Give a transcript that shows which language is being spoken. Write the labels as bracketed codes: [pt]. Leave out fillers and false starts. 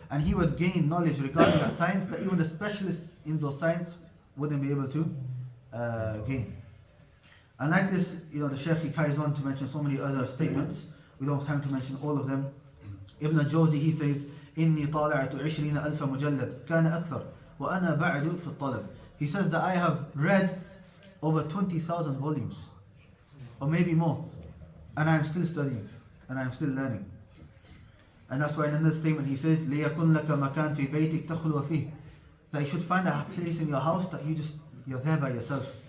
[en] And he would gain knowledge regarding that science that even the specialists in those science wouldn't be able to gain. And like this, the Shaykh, he carries on to mention so many other statements. We don't have time to mention all of them. Ibn al-Jawzi, he says, [ar] إني طالعت 20,000 مجلد كان أكثر وأنا بعد في الطلب. [en] He says that I have read over 20,000 volumes, or maybe more, and I am still studying, and I am still learning. And that's why in another statement he says, [ar] ليكن لك مكان في بيتك تخلو فيه. [en] That you should find a place in your house that you're there by yourself.